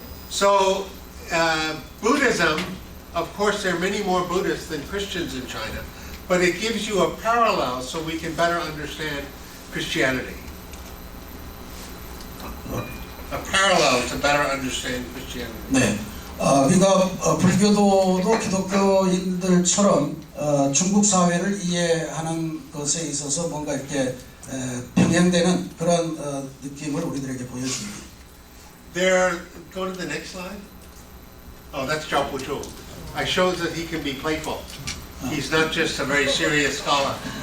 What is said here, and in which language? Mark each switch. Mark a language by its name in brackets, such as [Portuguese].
[English] So Buddhism, of course, there are many more Buddhists than Christians in China, but it gives you a parallel so we can better understand Christianity. A parallel to better understand Christianity. [Korean] 네, 그러니까 불교도도 기독교인들처럼 중국 사회를 이해하는 것에 있어서 뭔가 이렇게 평행되는 그런 느낌을 우리들에게 보여줍니다. [English] There, go to the next slide. Oh, that's Zhao Puchu. I showed that he can be playful. He's not just a very serious scholar.